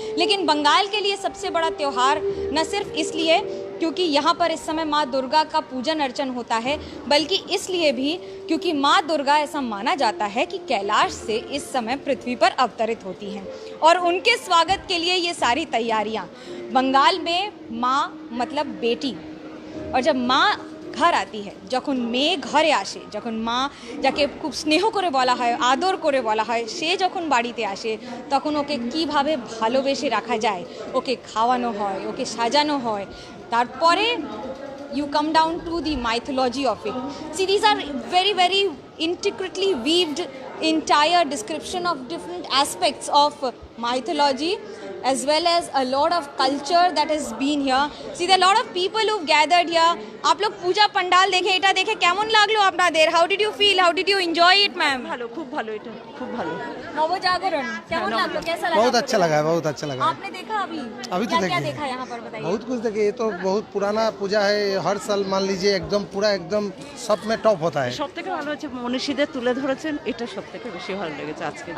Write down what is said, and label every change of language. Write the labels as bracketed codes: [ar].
[hi] लेकिन बंगाल के लिए सबसे बड़ा त्यौहार न सिर्फ इसलिए क्योंकि यहाँ पर इस समय माँ दुर्गा का पूजन अर्चन होता है, बल्कि इसलिए भी क्योंकि माँ दुर्गा ऐसा माना जाता है कि कैलाश से इस समय पृथ्वी पर अवतरित होती हैं, और उनके स्वागत के लिए ये सारी तैयारियाँ। बंगाल में माँ मतलब बेटी, और जब माँ घर आती है, [bn] যখন মেয়ে ঘরে আসে, যখন মা যাকে খুব স্নেহ করে বলা হয়, আদর করে বলা হয়, সে যখন বাড়িতে আসে তখন ওকে কিভাবে ভালোবেসে রাখা যায়, ওকে খাওয়ানো হয়, ওকে সাজানো হয়। [en] তারপরে you come down to the mythology of it. See, these are very, very intricately weaved entire description of different aspects of mythology, as well as a lot of culture that has been here. See, there are a lot of people who've gathered here. [hi] आप लोग पूजा पंडाल देखे, [bn] এটা দেখে কেমন লাগলো আপনাদের? [en] How did you feel? How did you enjoy it, ma'am? [bn] ভালো, খুব ভালো, এটা খুব ভালো। [hi] नवजागरण [bn] केमन लागलो, [hi] कैसा लगा? बहुत अच्छा लगा है, बहुत अच्छा लगा है। आपने देखा अभी? अभी तो क्या देखिए। देखा यहाँ पर बताइए? बहुत कुछ देखे, ये तो बहुत पुराना पूजा है, हर साल मान लीजिए एकदम पूरा एकदम सब में टॉप होता है। [bn] সব থেকে ভালো হচ্ছে মনীষীদের তুলে ধরেছেন, এটা সব থেকে বেশি ভালো লেগেছে আজকে।